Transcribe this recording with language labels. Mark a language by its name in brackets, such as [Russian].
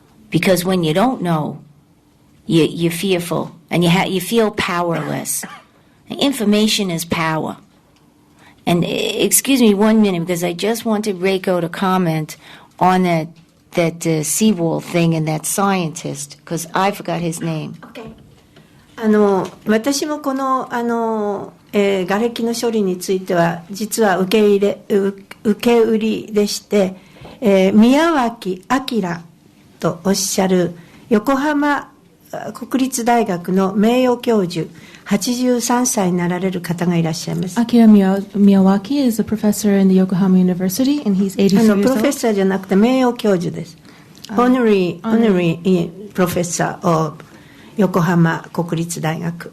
[English] Because when you don't know, you're fearful, and you feel powerless. Information is power. And excuse me 1 minute, because I just wanted Reiko to comment on that seawall thing and that scientist, because I forgot his name. Okay. [Japanese] 私もこの瓦礫の処理については実は受け売りでして、宮脇明とおっしゃる横浜国立大学の名誉教授83歳になられる方がいらっしゃいます。 [English] Akira Miyawaki is a professor in the Yokohama University, and he's 83 years old. [Japanese] プロフェッサーじゃなくて名誉教授です。 [English] Honorary Professor of 横浜国立大学。